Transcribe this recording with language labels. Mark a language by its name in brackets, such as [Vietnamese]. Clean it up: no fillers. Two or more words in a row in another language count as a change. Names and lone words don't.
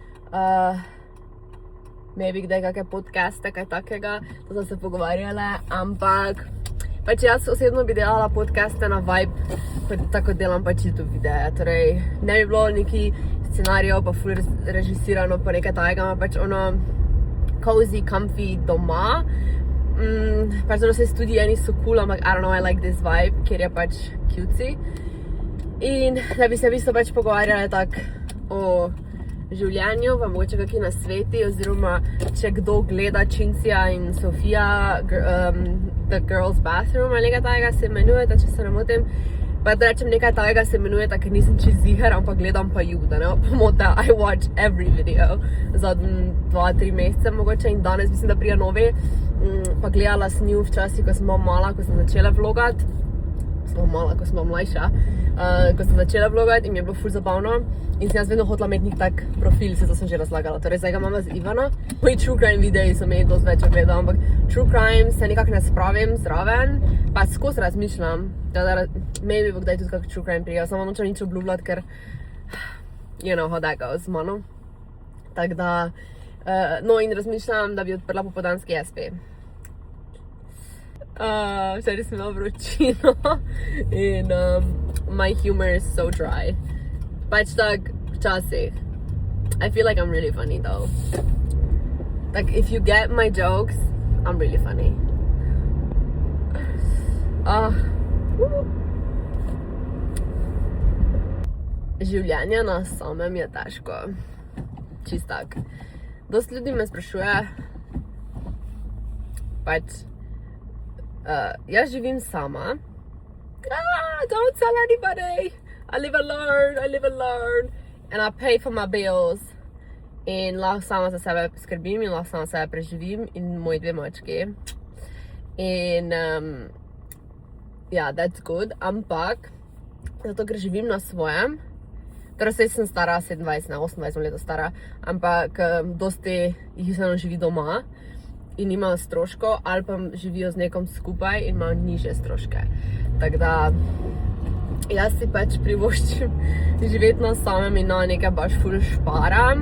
[Slovenian] Maybe kdaj kakšne podcaste, kaj takega, to smo se pogovarjale, ampak pač jaz osebno bi delala podcaste na vibe, tako delam pač YouTube videe, torej ne bi bilo neki scenarijev pa ful režisirano pa nekaj tajega, pač ono [English] cozy, comfy [Slovenian] doma. Pač ono se studije niso cool, ampak [English] I don't know, I like this vibe, [Slovenian] ker je pač cutesy. In da bi se v bistvu pač pogovarjali tako o življenju, pa mogoče kakšni nasveti, oziroma če kdo gleda Cinzia in Sofia, The Girls Bathroom ali nekaj tajega se imenujeta, če se ne motim. Pa da rečem nekaj tajega se imenujeta, ker nisem čisto ziher, ampak gledam pa ju, da ne pomota, [English] I watch every video [Slovenian] za 2-3 mesece mogoče in danes mislim, da prija novi. Pa gledala sem ju včasih, ko sem bila mala, ko sem začela vlogati. Ko sem bila mlajša, ko sem začela vlogati in mi je bilo ful zabavno in sem jaz vedno hotela imeti nek tak profil, se to sem že razlagala. Torej zdaj ga imam z Ivano. Moji [English] true crime [Slovenian] videi so me dosti več ogledali, ampak [English] true crime [Slovenian] se nekako ne spravim zraven, pa skozi razmišljam, da maybe bo kdaj tudi kak [English] true crime [Slovenian] prijel, samo nočem nič obljubljati, ker [English] you know how that goes [Slovenian] z mano. Tak da, no in razmišljam, da bi odprla popoldanski SP. Včeraj sem imela vročino in [English] my humor is so dry. [Slovenian] Pač tak včasih. [English] I feel like I'm really funny though. Like if you get my jokes, I'm really funny. [Slovenian] Življenje na samem je težko. Čist tak. Dosti ljudi me sprašuje, pač jaz živim sama. [English] Don't tell anybody. I live alone. And I pay for my bills. [Slovenian] In lahko sama za sebe skrbim in lahko sama sebe preživim in moji 2 mački. [English] In yeah, that's good. [Slovenian] Ampak, zato ker živim na svojem, torej saj sem stara 27, 28 let stara, ampak dosti jih vseeno živi doma in imajo stroško, ali pa živijo z nekom skupaj in imajo nižje stroške. Tako da, jaz si pač privoščim živeti na samem in na nekaj baš ful šparam.